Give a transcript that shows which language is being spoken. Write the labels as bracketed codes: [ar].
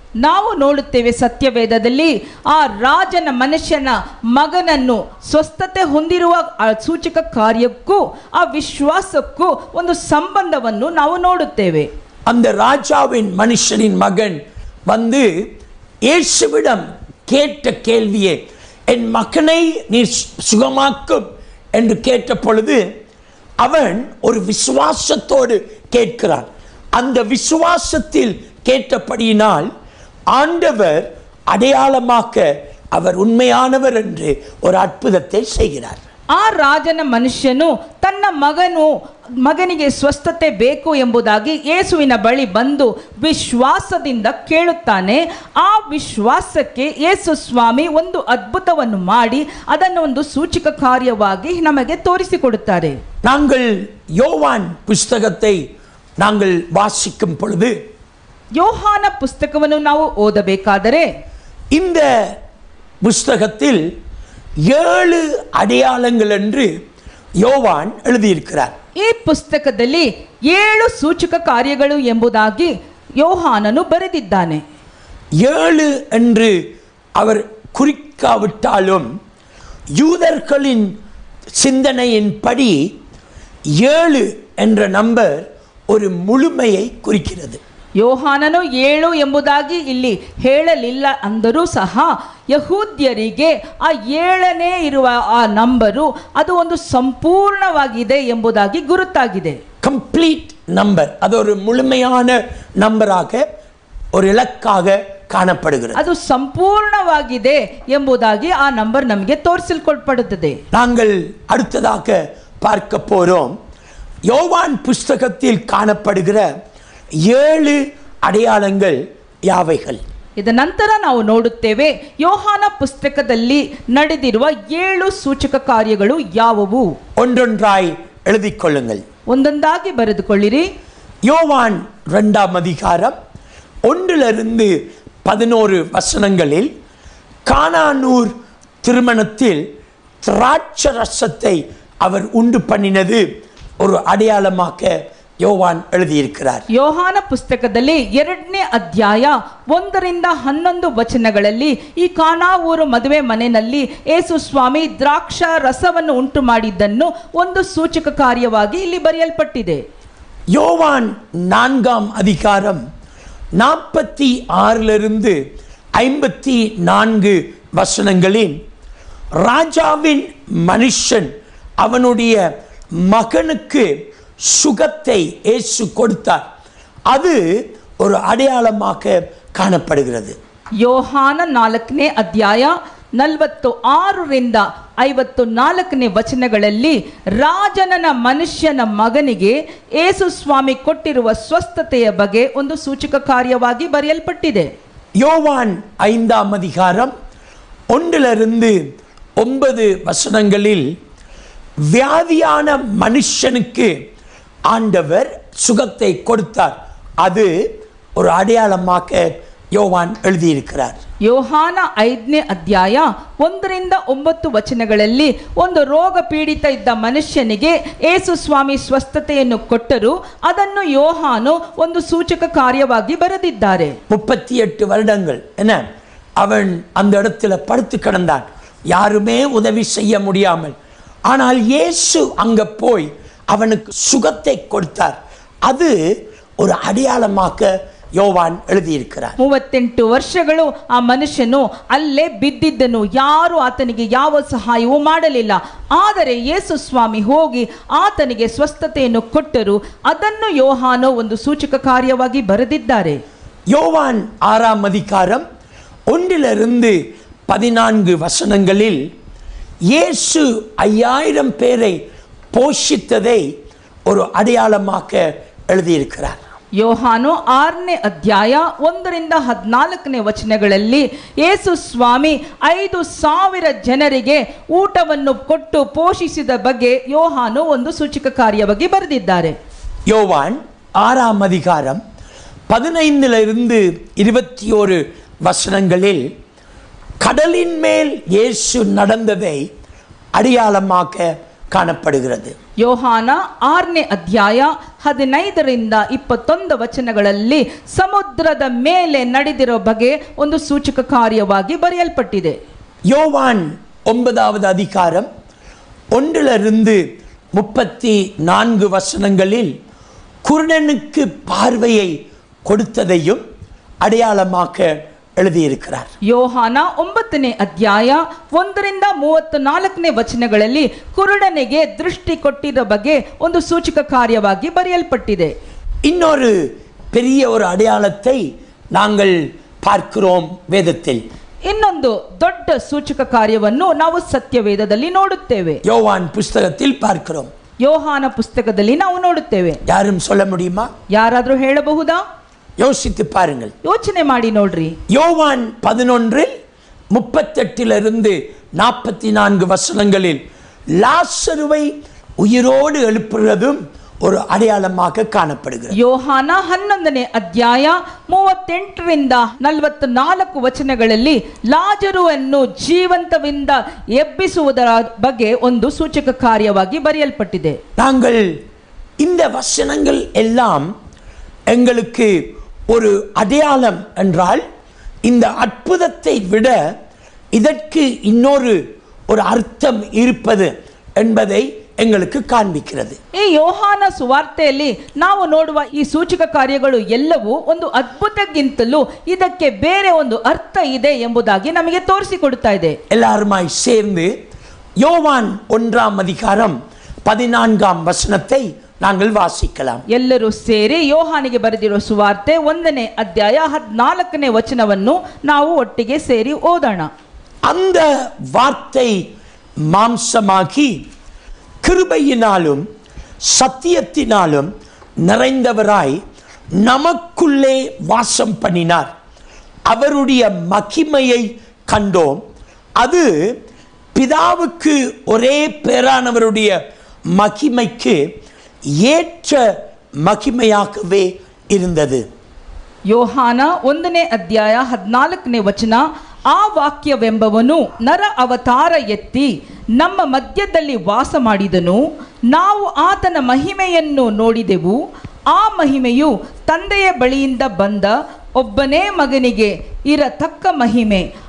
[kn] ನಾವು ನೋಡುತ್ತೇವೆ ಸತ್ಯವೇದದಲ್ಲಿ ಆ ರಾಜನ ಮನುಷ್ಯನ ಮಗನನ್ನು ಸ್ವಸ್ಥತೆ ಹೊಂದಿರುವ ಸೂಚಕ ಕಾರ್ಯಕ್ಕೂ ಆ ವಿಶ್ವಾಸಕ್ಕೂ ಒಂದು ಸಂಬಂಧವನ್ನು ನಾವು ನೋಡುತ್ತೇವೆ. [ta] அந்த ராஜாவின் மனுஷனின் மகன் வந்து இயேசுவிடம் கேட்ட கேள்வியே, என் மகனை நீ சுகமாக்கும் என்று கேட்ட பொழுது அவன் ஒரு விசுவாசத்தோடு கேட்கிறான். அந்த விசுவாசத்தில் கேட்டபடியினால் ஆண்டவர் அடையாளமாக அவர் உண்மையானவர் என்று ஒரு அற்புதத்தை செய்கிறார். [kn] ಆ ರಾಜನ ಮನುಷ್ಯನು ತನ್ನ ಮಗನಿಗೆ ಸ್ವಸ್ಥತೆ ಬೇಕು ಎಂಬುದಾಗಿ ಯೇಸುವಿನ ಬಳಿ ಬಂದು ವಿಶ್ವಾಸದಿಂದ ಕೇಳುತ್ತಾನೆ. ಆ ವಿಶ್ವಾಸಕ್ಕೆ ಯೇಸು ಸ್ವಾಮಿ ಒಂದು ಅದ್ಭುತವನ್ನು ಮಾಡಿ ಅದನ್ನು ಒಂದು ಸೂಚಕ ಕಾರ್ಯವಾಗಿ ನಮಗೆ ತೋರಿಸಿಕೊಡುತ್ತಾರೆ. [ta] நாங்கள் யோவான் புஸ்தகத்தை நாங்கள் வாசிக்கும் பொழுது [kn] ಯೋಹಾನ ಪುಸ್ತಕವನ್ನು ನಾವು ಓದಬೇಕಾದರೆ [ta] இந்த புஸ்தகத்தில் 7 அடையாளங்கள் என்று யோவான் எழுதியிருக்கிறார். [kn] ಈ ಪುಸ್ತಕದಲ್ಲಿ 7 ಸೂಚಕ ಕಾರ್ಯಗಳು ಎಂಬುದಾಗಿ ಯೋಹಾನನು ಬರೆದಿದ್ದಾನೆ. [ta] 7 என்று அவர் குறிக்காவிட்டாலும் யூதர்களின் சிந்தனையின்படி 7 என்ற நம்பர் ஒரு முழுமையை குறிக்கிறது. [kn] ಯೋಹಾನನು 7 ಎಂಬುದಾಗಿ ಇಲ್ಲಿ ಹೇಳಲಿಲ್ಲ ಅಂದರೂ ಸಹ ಯಹೂದ್ಯರಿಗೆ ಆ 7ನೇ ಇರುವ ಆ ನಂಬರು ಅದು ಒಂದು ಸಂಪೂರ್ಣವಾಗಿದೆ ಎಂಬುದಾಗಿ ಗುರುತಾಗಿದೆ. [en] complete number, [kn] ಅದು [ta] ஒரு முழுமையான நம்பராக ஒரு இலக்காக காணப்படுகிறது. [kn] ಅದು ಸಂಪೂರ್ಣವಾಗಿದೆ ಎಂಬುದಾಗಿ ಆ ನಂಬರ್ ನಮಗೆ ತೋರಿಸಲ್ಪಡುತ್ತದೆ. [ta] நாங்கள் அடுத்ததாக பார்க்க போறோம், யோவான் புஸ்தகத்தில் காணப்படுகிற 7 அடையாளங்கள் யாவைகள். [kn] ಇದ ನಂತರ ನಾವು ನೋಡುತ್ತೇವೆ ಯೋಹಾನ ಪುಸ್ತಕದಲ್ಲಿ ನಡೆದಿರುವ 7 ಸೂಚಕ ಕಾರ್ಯಗಳು ಯಾವುವು. [ta] ஒன்றொன்றாய் எழுதிக் கொள்ளுங்கள், [kn] ಒಂದೊಂದಾಗಿ ಬರೆದುಕೊಳ್ಳಿರಿ. [ta] யோவான் 2ஆம் அதிகாரம் 1 11 வசனங்களில் கானானூர் திருமணத்தில் திராட்சரசத்தை அவர் உண்டு பண்ணினது ஒரு அடையாளமாக யோவான் எழுதியிருக்கிறார். [kn] ಯೋಹಾನ ಪುಸ್ತಕದಲ್ಲಿ 2ನೇ ಅಧ್ಯಾಯ 1-11 ವಚನಗಳಲ್ಲಿ ಈ ಕಾನಾ ಊರು ಮದುವೆ ಮನೆಯಲ್ಲಿ ಯೇಸು ಸ್ವಾಮಿ ದ್ರಾಕ್ಷ ರಸವನ್ನು ಉಂಟು ಮಾಡಿದ್ದನ್ನು ಒಂದು ಸೂಚಕ ಕಾರ್ಯವಾಗಿ ಇಲ್ಲಿ ಬರೆಯಲ್ಪಟ್ಟಿದೆ. [ta] யோவான் 4ஆம் அதிகாரம் 46 54 வசனங்களில் ராஜாவின் மனுஷன் அவனுடைய மகனுக்கு சுகத்தை இயேசு கொடுத்தார், அது ஒரு அடையாளமாக காணப்படுகிறது. [kn] ಯೋಹಾನ 4ನೇ ಅಧ್ಯಾಯ 46-54 ವಚನಗಳಲ್ಲಿ ರಾಜನ ಮನುಷ್ಯನ ಮಗನಿಗೆ ಯೇಸು ಸ್ವಾಮಿ ಕೊಟ್ಟಿರುವ ಸ್ವಸ್ಥತೆಯ ಬಗ್ಗೆ ಒಂದು ಸೂಚಕ ಕಾರ್ಯವಾಗಿ ಬರೆಯಲ್ಪಟ್ಟಿದೆ. [ta] யோவான் 5ஆம் அதிகாரம் 1-9 வசனங்களில் வியாதியான மனுஷனுக்கு ஆண்டவர் சுகத்தை கொடுத்தார், அது ஒரு அடையாளமாக யோவான் எழுதியிருக்கிறார். [kn] ಯೋಹಾನ 5ನೇ ಅಧ್ಯಾಯ 1-9 ವಚನಗಳಲ್ಲಿ ಒಂದು ರೋಗ ಪೀಡಿತ ಇದ್ದ ಮನುಷ್ಯನಿಗೆ ಯೇಸು ಸ್ವಾಮಿ ಸ್ವಸ್ಥತೆಯನ್ನು ಕೊಟ್ಟರು, ಅದನ್ನು ಯೋಹಾನು ಒಂದು ಸೂಚಕ ಕಾರ್ಯವಾಗಿ ಬರೆದಿದ್ದಾರೆ. [ta] 38 வருடங்கள் என்ன அவன் அந்த இடத்துல படுத்து கிடந்தான், யாருமே உதவி செய்ய முடியாமல். ஆனால் இயேசு அங்க போய் அவனுக்கு சுகத்தை கொடுத்தார், அது ஒரு அடையாளமாக யோவான் எழுதியிருக்கிறார். [kn] 38 ವರ್ಷಗಳು ಆ ಮನುಷ್ಯನು ಅಲ್ಲೇ ಬಿದ್ದಿದ್ದನು, ಯಾರು ಆತನಿಗೆ ಯಾವ ಸಹಾಯವೂ ಮಾಡಲಿಲ್ಲ. ಆದರೆ ಯೇಸು ಸ್ವಾಮಿ ಹೋಗಿ ಆತನಿಗೆ ಸ್ವಸ್ಥತೆಯನ್ನು ಕೊಟ್ಟರು. ಅದನ್ನು ಯೋಹಾನ ಒಂದು ಸೂಚಕ ಕಾರ್ಯವಾಗಿ ಬರೆದಿದ್ದಾರೆ. [ta] யோவான் 6ஆம் அதிகாரம் 1-14 வசனங்களில் இயேசு 5000 பேரை போஷித்ததை ஒரு அடையாளமாக எழுதியிருக்கிறார். [kn] ಯೋಹಾನು 6ನೇ ಅಧ್ಯಾಯ 1-14 ವಚನಗಳಲ್ಲಿ ಯೇಸು ಸ್ವಾಮಿ 5000 ಜನರಿಗೆ ಊಟವನ್ನು ಕೊಟ್ಟು ಪೋಷಿಸಿದ ಬಗ್ಗೆ ಯೋಹಾನು ಒಂದು ಸೂಚಕ ಕಾರ್ಯವಾಗಿ ಬರೆದಿದ್ದಾರೆ. [ta] யோவான் 6ஆம் அதிகாரம் 15-21 வசனங்களில் கடலின் மேல் இயேசு நடந்ததை அடையாளமாக காணப்படுகிறது. [kn] ಯೋಹಾನ 6ನೇ ಅಧ್ಯಾಯ 15-21 ವಚನಗಳಲ್ಲಿ ಸಮುದ್ರದ ಮೇಲೆ ನಡೆದಿರೋ ಬಗ್ಗೆ ಒಂದು ಸೂಚಕ ಕಾರ್ಯವಾಗಿ ಬರೆಯಲ್ಪಟ್ಟಿದೆ. [ta] யோவான் 9ஆவது அதிகாரம் 1-34 வசனங்களில் குருடனுக்கு பார்வையை கொடுத்ததையும் அடையாளமாக எழுதியிருக்கிறார். [kn] ಯೋಹಾನ 9ನೇ ಅಧ್ಯಾಯ 1-34 ವಚನಗಳಲ್ಲಿ ಕುರುಡನಿಗೆ ದೃಷ್ಟಿ ಕೊಟ್ಟಿದ್ದ ಬಗ್ಗೆ ಒಂದು ಸೂಚಕ ಕಾರ್ಯವಾಗಿ ಬರೆಯಲ್ಪಟ್ಟಿದೆ. [ta] இன்னொரு பெரிய ஒரு அடையாளத்தை நாங்கள் பார்க்கிறோம் வேதத்தில். [kn] ಇನ್ನೊಂದು ದೊಡ್ಡ ಸೂಚಕ ಕಾರ್ಯವನ್ನು ನಾವು ಸತ್ಯವೇದದಲ್ಲಿ ನೋಡುತ್ತೇವೆ. [ta] யோவான் புஸ்தகத்தில் பார்க்கிறோம். [kn] ಯೋಹಾನ ಪುಸ್ತಕದಲ್ಲಿ ನಾವು ನೋಡುತ್ತೇವೆ. [ta] யாரும் சொல்ல முடியுமா? [kn] ಯಾರಾದರೂ ಹೇಳಬಹುದಾ? [ta] யோசித்து பாருங்கள். [kn] ಯೋಚನೆ ಮಾಡಿ ನೋಡ್ರಿ. [ta] யோவான் 11-38 வசனங்களில் லாசருவை உயிரோடு எழுப்புறதும் ஒரு அடையாளமாக காணப்படுகிறது. [kn] ಯೋಹಾನ 11ನೇ ಅಧ್ಯಾಯ 38-44 ವಚನಗಳಲ್ಲಿ ಲಾಜರುವನ್ನು ಜೀವಂತವಿಂದ ಎಬ್ಬಿಸುವುದರ ಬಗ್ಗೆ ಒಂದು ಸೂಚಕ ಕಾರ್ಯವಾಗಿ ಬರೆಯಲ್ಪಟ್ಟಿದೆ. [ta] நாங்கள் இந்த வசனங்கள் எல்லாம் எங்களுக்கு ஒரு அடையாளம் என்றால் இந்த அற்புதத்தை விட இதற்கு இன்னொரு ஒரு அர்த்தம் இருப்பது என்பதை எங்களுக்கு காண்பிக்கிறது. [kn] ಈ ಯೋಹಾನ ಸುವಾರ್ತೆಯಲ್ಲಿ ನಾವು ನೋಡುವ ಈ ಸೂಚಕ ಕಾರ್ಯಗಳು ಎಲ್ಲವೂ ಒಂದು ಅದ್ಭುತಕ್ಕಿಂತಲೂ ಇದಕ್ಕೆ ಬೇರೆ ಒಂದು ಅರ್ಥ ಇದೆ ಎಂಬುದಾಗಿ ನಮಗೆ ತೋರಿಸಿಕೊಡುತ್ತಾ ಇದೆ. [ta] எல்லாருமாய் சேர்ந்து யோவான் 1ஆம் அதிகாரம் 14ஆம் வசனத்தை நாங்கள் வாசிக்கலாம். [kn] ಎಲ್ಲರೂ ಸೇರಿ ಯೋಹಾನಿಗೆ ಬರೆದಿರುವ ಸುವಾರ್ತೆ 1ನೇ ಅಧ್ಯಾಯ 14ನೇ ವಚನವನ್ನು ನಾವು ಒಟ್ಟಿಗೆ ಸೇರಿ ಓದೋಣ. [ta] அந்த வார்த்தை மாம்சமாகி கிருபையினாலும் சத்தியத்தினாலும் நிறைந்தவராய் நமக்குள்ளே வாசம் பண்ணினார். அவருடைய மகிமையை கண்டோம். அது பிதாவுக்கு ஒரே பேரானவருடைய மகிமைக்கு ஏற்ற மகிமையாகவே இருந்தது. [kn] ಯೋಹಾನ 1ನೇ ಅಧ್ಯಾಯ 14ನೇ ವಚನ, ಆ ವಾಕ್ಯವೆಂಬವನು ನರ ಅವತಾರ ಎತ್ತಿ ನಮ್ಮ ಮಧ್ಯದಲ್ಲಿ ವಾಸ ಮಾಡಿದನು. ನಾವು ಆತನ ಮಹಿಮೆಯನ್ನು ನೋಡಿದೆವು. ಆ ಮಹಿಮೆಯು ತಂದೆಯ ಬಳಿಯಿಂದ ಬಂದ ಒಬ್ಬನೇ ಮಗನಿಗೆ ಇರತಕ್ಕ ಮಹಿಮೆ.